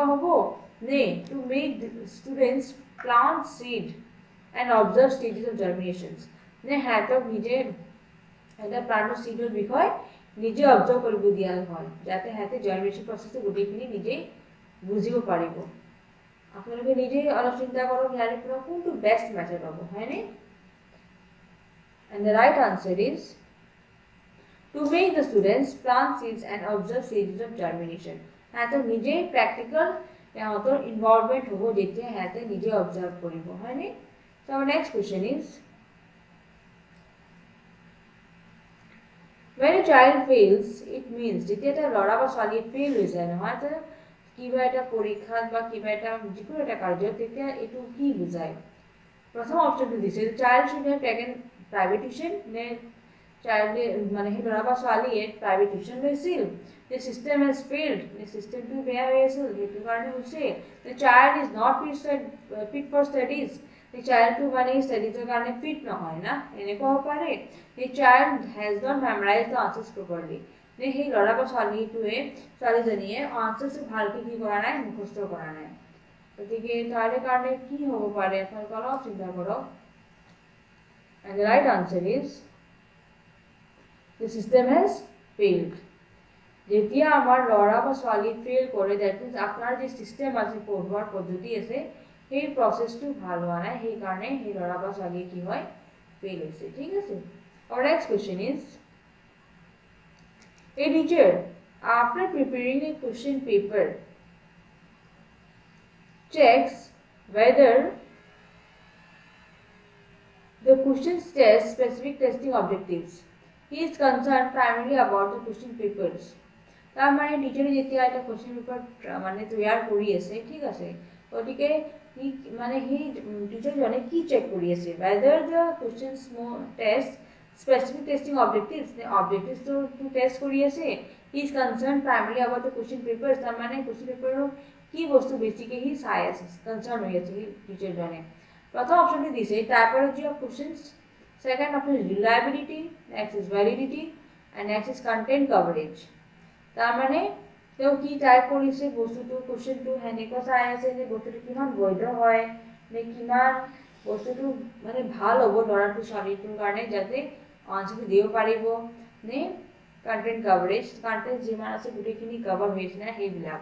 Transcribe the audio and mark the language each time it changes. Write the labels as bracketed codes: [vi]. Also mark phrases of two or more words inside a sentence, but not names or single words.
[as] হ'ব নে [en] to make students plant seed and observe stages of germinations [as] নে সিহঁতক নিজে এটা প্লান্টৰ চিডৰ বিষয়ে নিজে অবজাৰ্ভ কৰিব দিয়া হয় যাতে সিহঁতে জাৰ্মিনেশ্যন প্ৰচেছটো গোটেইখিনি নিজেই বুজিব পাৰিব আপোনালোকে নিজে অলপ চিন্তা কৰক ইয়াৰে পৰা কোনটো [en] best method [as] হ'ব হয়নে [en] and the right answer is to make the students plant seeds and observe stages of germination [as] সিহঁতৰ নিজে প্ৰেক্টিকেল সিহঁতৰ ইনভলভমেণ্ট হ'ব যেতিয়া সিহঁতে নিজে অবজাৰ্ভ কৰিব হয়নে [en] so our next question is when a child fails it means [as] যেতিয়া এটা ল'ৰা বা ছোৱালী ফেইল হৈ যায় নহয় তো কিবা এটা পৰীক্ষাত বা কিবা এটা যিকোনো এটা কাৰ্যত তেতিয়া এইটো কি বুজায় প্ৰথম অপচনটো দিছে [en] child should have taken private [as] টিউশ্যন নে চাইল্ডে মানে সেই ল'ৰা বা ছোৱালীয়ে [en] private tuition [as] লৈছিল নে [en] system has failed [as] নে চিষ্টেমটো বেয়া হৈ আছিল সেইটো কাৰণে হৈছে [en] the child is not fit for studies the child to [as] মানে ষ্টাডিজৰ কাৰণে ফিট নহয় না এনেকুৱা হ'ব পাৰে [en] the child has not memorized the answers properly [as] নে সেই ল'ৰা বা ছোৱালীজনীয়ে আনসাৰটো ভালকৈ কি কৰা নাই মুখস্থ কৰা নাই গতিকে তাৰে কাৰণে কি হ'ব পাৰে আপোনালোকে অলপ চিন্তা কৰক [en] and the right answer is the system has failed [as] যেতিয়া আমাৰ ল'ৰা বা ছোৱালী ফেইল কৰে [en] that means [as] আপোনাৰ যে চিষ্টেম আছে পঢ়োৱাৰ পদ্ধতি আছে সেই প্ৰচেছটো ভাল হোৱা নাই, সেইকাৰণে সেই ল'ৰা বা ছোৱালীয়ে কি হয় ফেইল হৈছে। ঠিক আছে। [en] Our next question is, a teacher after preparing a question paper checks whether the questions test specific testing objectives. He is concerned primarily about the question papers. [as] তাৰ মানে টিচাৰে যেতিয়া এটা [en] question paper [as] মানে তৈয়াৰ কৰি আছে, ঠিক আছে, গতিকে সি মানে সি টিচাৰজনে কি চেক কৰি আছে, [en] whether the questions test specific testing objectives, the objectives to test [as] কৰি আছে, [en] he is concerned primarily about the question papers, [as] তাৰ মানে কুৱেশ্যন পেপাৰৰ কি বস্তু বেছিকে সি চাই আছে, কনচাৰ্ন হৈ আছে টিচাৰজনে। প্রথম অপশনটি দিছে [en] typology of questions, second option is reliability, next is validity and next is content coverage. [as] তার মানে তেওঁ কি টাইপ কৰিছে বস্তুটো, কোশ্চেনটো হেনেকুৱা চাই আছে যে বস্তুটো কিমান বৈধ হয় নে কিমান বস্তুটো মানে ভাল হ'ব ল'ৰাটো ছোৱালীটোৰ কাৰণে, যাতে আনসাৰটো দিব পাৰিব, নে [en] content coverage, [as] কন্টেন্ট যিমান আছে গোটেইখিনি কভাৰ হৈছে নে সেইবিলাক।